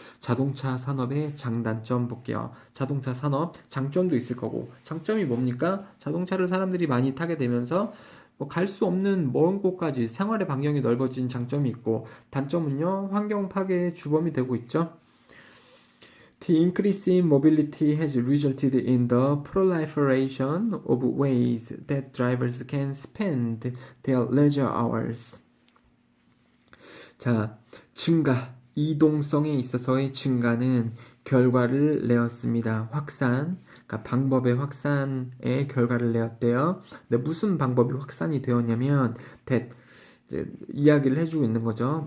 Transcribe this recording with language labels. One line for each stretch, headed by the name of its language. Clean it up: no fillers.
Korean: 자동차 산업의 장단점 볼게요. 자동차 산업 장점도 있을 거고 장점이 뭡니까? 자동차를 사람들이 많이 타게 되면서 뭐 갈 수 없는 먼 곳까지 생활의 반경이 넓어진 장점이 있고 단점은요 환경 파괴의 주범이 되고 있죠.
English: The increase in mobility has resulted in the proliferation of ways that drivers can spend their leisure hours.
Korean: 자, 이동성에 있어서의 증가는 결과를 내었습니다. 그러니까 방법의 확산의 결과를 내었대요. 근데 무슨 방법이 확산이 되었냐면, 이제 이야기를 해주고 있는 거죠.